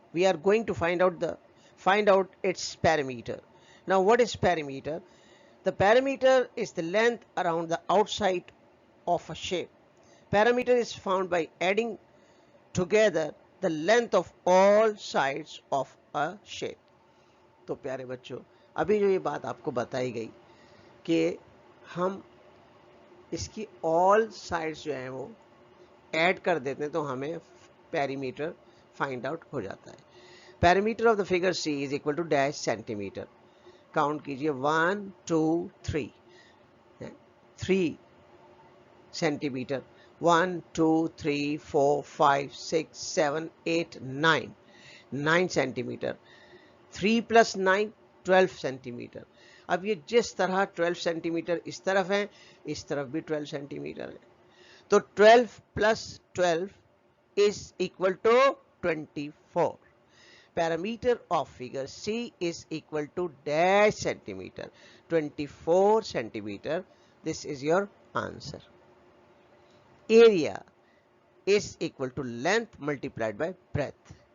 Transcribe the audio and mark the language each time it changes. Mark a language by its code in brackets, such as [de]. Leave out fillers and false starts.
[en] We are going to find out its perimeter. Now what is perimeter? The perimeter is the length around the outside of a shape. Perimeter is found by adding together the length of all sides of a shape. [hi] तो प्यारे बच्चों, अभी जो ये बात आपको बताई गई कि हम इसकी [en] all sides [hi] जो है वो ऐड कर देते हैं तो हमें पेरीमीटर फाइंड आउट हो जाता है. [en] Perimeter of the figure C is equal to dash centimetre. [hi] Count कीजिए, [en] 1 2 3, 3 centimeter, 1 2 3 4 5 6 7 8 9, 9 centimeter. 3 + 9 12 centimeter. [hi] अब ये जिस तरह 12 सेंटीमीटर इस तरफ है, इस तरफ भी 12 सेंटीमीटर है, तो 12 + 12 [en] is equal to 24. Perimeter of figure C is equal to dash centimeter, 24 centimeter. This is your answer. Area is equal to length multiplied by breadth.